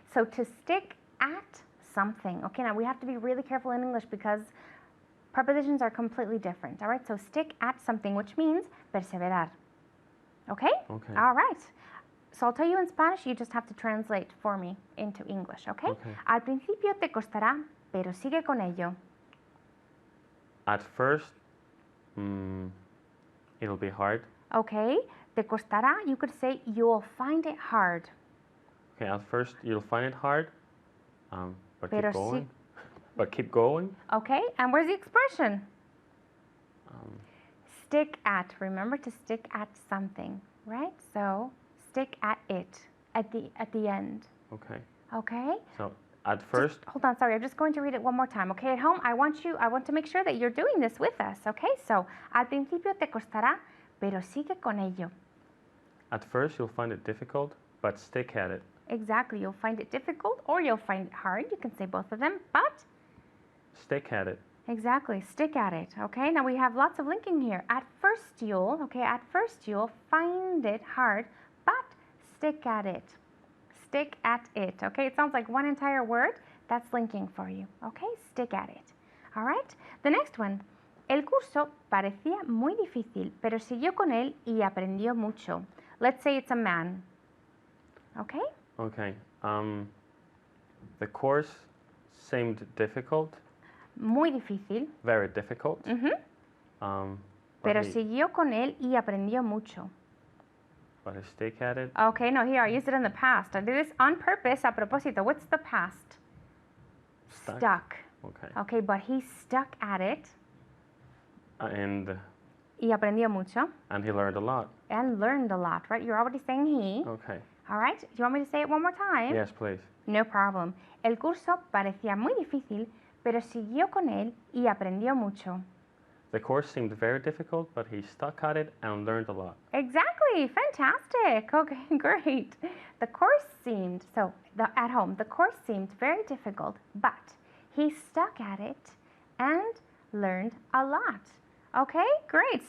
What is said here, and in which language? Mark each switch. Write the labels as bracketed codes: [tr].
[en] so to stick at something. Okay, now we have to be really careful in English because prepositions are completely different. All right, so stick at something, which means perseverar. Okay? Okay. All right. So I'll tell you in Spanish, you just have to translate for me into English, okay? Okay. [es] Al principio te costará, pero sigue con ello. [en] At first, it'll be hard. Okay? [es] Te costará, [en] you could say you'll find it hard. Okay, at first you'll find it hard, but [es] Pero [en] keep going. But keep going. Okay? And where's the expression? Um, Stick at. Remember to stick at something, right? So stick at it at the end. okay. Okay? So at first, Hold on, sorry. I'm just going to read it one more time. Okay, at home, I want to make sure that you're doing this with us. Okay? [es] So, al principio te costará, pero sigue con ello. [en] at first you'll find it difficult, but stick at it. Exactly. You'll find it difficult or you'll find it hard. You can say both of them, but Stick at it. exactly, stick at it. Okay? Now we have lots of linking here. At first you'll find it hard, but stick at it. Stick at it. Okay? It sounds like one entire word. That's linking for you. Okay? Stick at it. All right? The next one. [es] El curso parecía muy difícil, pero siguió con él y aprendió mucho. [en] Let's say it's a man. Okay? Okay. The course seemed difficult, [es] Muy difícil. [en] very difficult. Ujú. But [es] Pero [en] he- [es] siguió con él y aprendió mucho. [en] but I stick at it. Okay, no, here I used it in the past. I did this on purpose, [es] a propósito. [en] What's the past? Stuck. Okay. Okay, but he stuck at it And [es] y aprendió mucho [en] he learned a lot. and learned a lot, right? You're already saying he. Okay. All right, do you want me to say it one more time? Yes, please. No problem. [es] El curso parecía muy difícil, pero siguió con él y aprendió mucho. [en] The course seemed very difficult, but he stuck at it and learned a lot. Exactly, fantastic. Okay, great. The course seemed, at home, the course seemed very difficult, but he stuck at it and learned a lot. Okay, great.